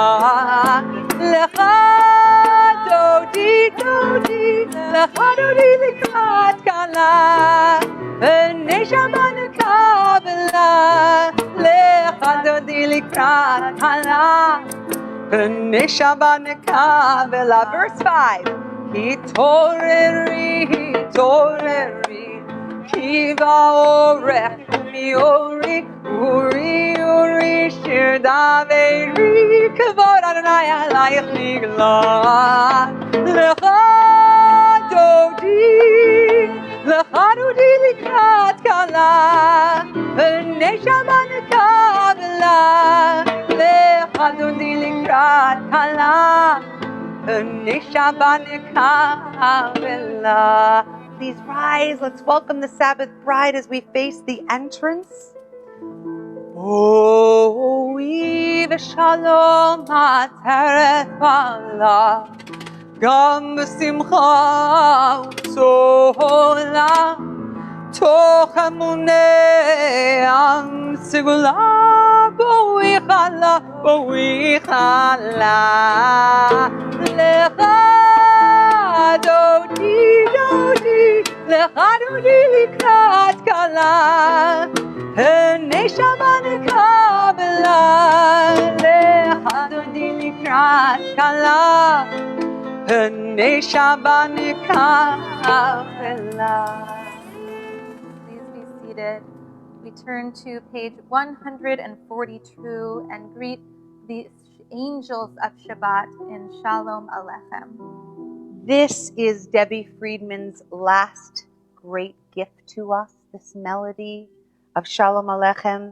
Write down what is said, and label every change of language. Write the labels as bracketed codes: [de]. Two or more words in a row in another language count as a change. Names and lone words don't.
[he] לכה דודי דודי, לכה דודי לקראת כלה, פני שבת נקבלה. לכה דודי לקראת כלה, פני שבת נקבלה. Verse 5. התעוררי, כי בא אורך קומי אורי, עורי שיר דברי, כבוד ה' עלייך נגלה. לכה דודי לקראת כלה, פני שבת נקבלה. לכה דודי לקראת כלה, פני שבת נקבלה. [en] Please rise. Let's welcome the Sabbath bride as we face the entrance. [he] בואי בשלום עטרת בעלה, גם בשמחה ובצהלה, תוך אמוני עם סגולה. בואי כלה, לכה דודי לכה דודי לקראת כלה, פני שבת נקבלה. לכה דודי לקראת כלה, פני שבת נקבלה. [en] Please be seated. We turn to page 142 and greet the angels of Shabbat in Shalom Aleichem. This is Debbie Friedman's last great gift to us, this melody of Shalom Aleichem.